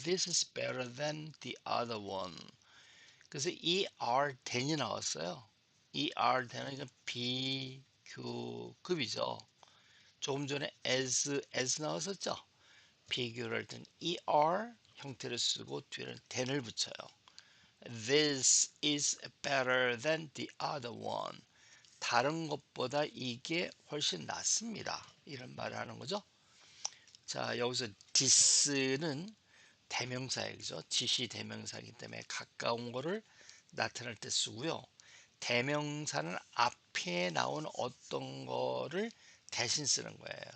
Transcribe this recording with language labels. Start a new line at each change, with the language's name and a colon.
English: This is better than the other one.
Korean: 그래서 ER than이 나왔어요. ER than은 이건 비교급이죠. 조금 전에 as 나왔었죠. 비교를 할 때는 ER 형태를 쓰고 뒤에는 than을 붙여요.
English: This is better than the other one.
Korean: 다른 것보다 이게 훨씬 낫습니다. 이런 말을 하는 거죠. 자, 여기서 this는 대명사예요. 그죠? 지시 대명사이기 때문에 가까운 거를 나타낼 때 쓰고요. 대명사는 앞에 나온 어떤 거를 대신 쓰는 거예요.